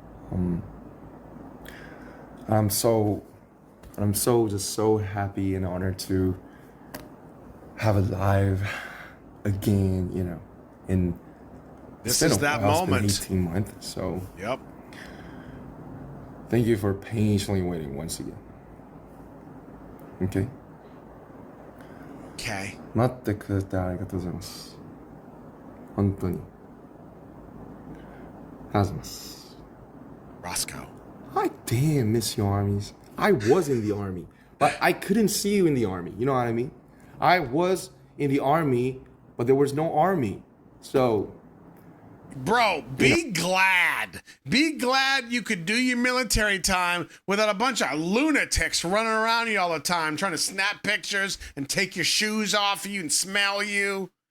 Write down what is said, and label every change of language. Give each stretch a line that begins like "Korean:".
English: I'm so just so happy and honored to have a live again, in this is that moment. It's been 18 months, so yep. Thank you for patiently waiting once again. Okay. Okay.
Japanese: 待ってくれてありがとうございます。本当に。ありがとうございます。
English: Roscoe. I damn miss your armies. I was in the army, but I couldn't see you in the army. You know what I mean? I was in the army, but there was no army. So, bro, be glad. Be glad you could do your military time without a bunch of lunatics running around you all the time, trying to snap pictures and take your shoes off you and smell you.